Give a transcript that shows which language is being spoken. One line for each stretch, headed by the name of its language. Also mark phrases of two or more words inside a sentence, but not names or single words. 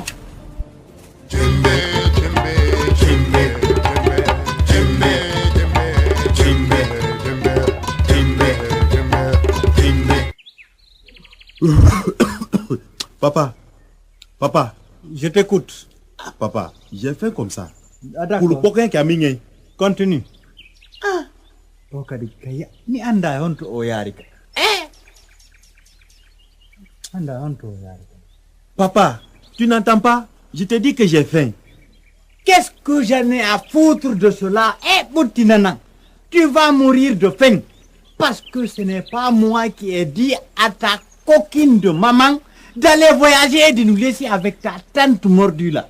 French: Djembe, djembe, djembe, djembe, djembe, djembe, djembe, djembe, djembe. Papa, Je t'écoute. papa, j'ai fait comme ça. Ah, Pour le d'accord. poquin qui a mis. Continue.
Fula: To kadi kaya ni anda honto o yari ka. Anda honto o yari ka.
French: Papa, tu n'entends pas? Je te dis que j'ai faim. Qu'est-ce que j'en ai à foutre de cela? Boutinana, tu vas mourir de faim. Parce que ce n'est pas moi qui ai dit à ta coquine de maman d'aller voyager et de nous laisser avec ta tante mordue là.